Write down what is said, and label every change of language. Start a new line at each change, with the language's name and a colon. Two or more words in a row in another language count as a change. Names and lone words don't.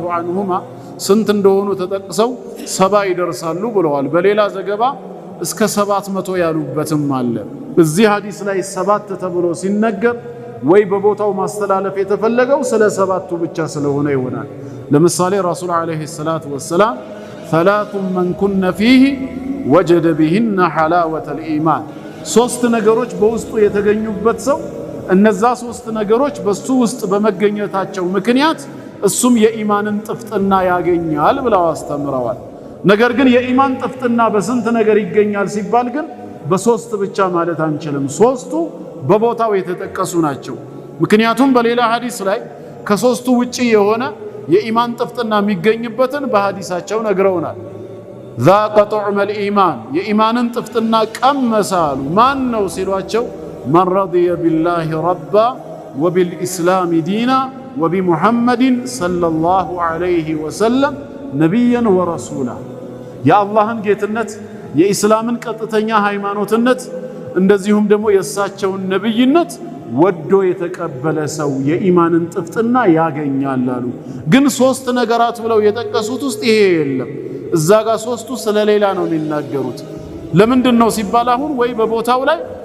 Amharic: ዐንሁማ ስንት እንደሆኑ ተጠቅሰው 70 ይደርሳሉ ብለዋል። በሌላ ዘገባ እስከ 700 ያሉበትም አለ። እዚህ ሐዲስ ላይ 7 ተብሎ ሲነገር ወይ በቦታው ማስተላለፍ የተፈለገው ስለ 7ቱ ብቻ ስለሆነ ይሆናል። ለምሳሌ ረሱል ዓለይሂ ሰላቱ ወሰላም
Arabic: ثلاث من كن فيه وجد بهن حلاوة الإيمان
Amharic: 3 ነገሮች በውስጡ የተገኙበት ሰው እነዛ 3 ነገሮች በሱ ውስጥ በመገኘታቸው ምክንያት እሱም የኢማንን ጥፍጥና ያገኛል ብለው አስተምረዋል። ነገር ግን የኢማን ጥፍጥና በስንት ነገር ይገኛል ሲባል ግን በ3 ብቻ ማለት አንችልም። 3ቱ በቦታው የተጠቀሱ ናቸው። ምክንያቱም በሌላ ሐዲስ ላይ ከ3ቱ ውጪ የሆነ የኢማን ጥፍጥና የሚገኝበትን በሐዲሳቸው ነግረውናል።
Arabic: ذاق طعم الإيمان
Amharic: የኢማንን ጥፍጥና ቀመሳሉ። ማን ነው ሲሏቸው
Arabic: من رضي بالله ربا وبالإسلام دينا وبمحمد صلى الله عليه وسلم نبيا ورسولا
Amharic: የአላህን ጌትነት የኢስላምን ቀጥተኛ ሃይማኖትነት እንደዚሁም ደግሞ የእሳቸውን ነብይነት ወዶ የተቀበለ ሰው የኢማንን ጥፍጥና ያገኛል አሉ። ግን 3 ነገራት ብለው የጠቀሱት ውስጥ ይሄ የለም። እዛ ጋር 3ቱ ስለሌላ ነው የሚናገሩት። ለምንድነው ሲባል አሁን ወይ በቦታው ላይ